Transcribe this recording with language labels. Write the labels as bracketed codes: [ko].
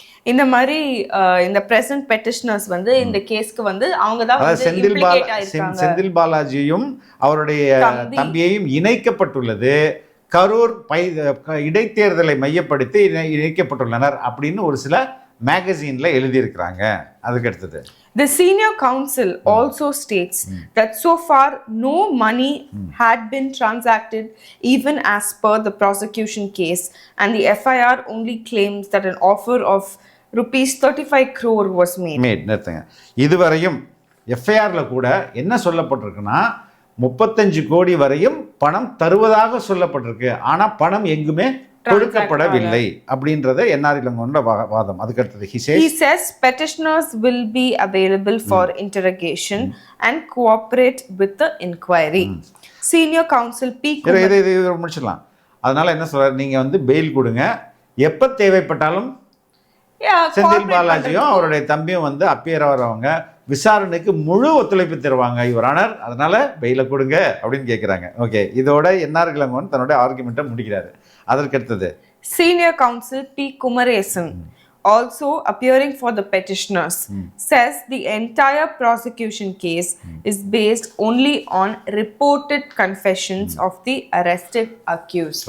[ta] இந்த மாதிரி இந்த பிரசன்ட் பெட்டிஷனர்ஸ் வந்து இந்த கேஸ்க்கு வந்து அவங்க தான் செந்தில் பாலாஜியும் அவருடைய தம்பியையும் இணைக்கப்பட்டுள்ளது, கரூர் இடைத்தேர்தலை மையப்படுத்தி இணைக்கப்பட்டுள்ளனர் அப்படின்னு ஒரு சில மேகசின்ல எழுதியிருக்கிறாங்க. அதுக்கு அடுத்தது, [en] The senior counsel also states that so far no money had been transacted even as per the prosecution case, and the FIR only claims that an offer of rupees 35 crore was made. [ta] நிறுத்துங்க. இதுவரையும் FIRல கூட என்ன சொல்லப்பட்டிருக்குன்னா 35 கோடி வரையும் பணம் தருவதாக சொல்லப்பட்டிருக்கு. ஆனா பணம் எங்குமே கொடுக்கப்படவில்லை அப்படின்றது NR Ilangoவோட வாதம். அதுக்கு அடுத்தது, [en] he says petitioners will be available for interrogation and cooperate with the inquiry. Senior Counsel P. [ta] இது முடிச்சிடலாம். அதனால என்ன சொல்றாரு, நீங்க வந்து பெயில் கொடுங்க, எப்ப தேவைப்பட்டாலும் செந்தில் பாலாஜியும் அவருடைய தம்பியும் வந்து அப்பியர் ஆகிறவங்க விசாரணைக்கு முழு ஒத்துழைப்பு தருவாங்க யுவர் ஆனர், அதனால பெயில கொடுங்க அப்படின்னு கேட்குறாங்க. ஓகே, இதோட என்ஆர் இளங்கோவன் தன்னுடைய ஆர்குமெண்ட்டை முடிக்கிறாரு. அதற்கு அடுத்தது [en] Senior Counsel P. Kumaresan, also appearing for the petitioners, says the entire prosecution case is based only on reported confessions of the arrested accused.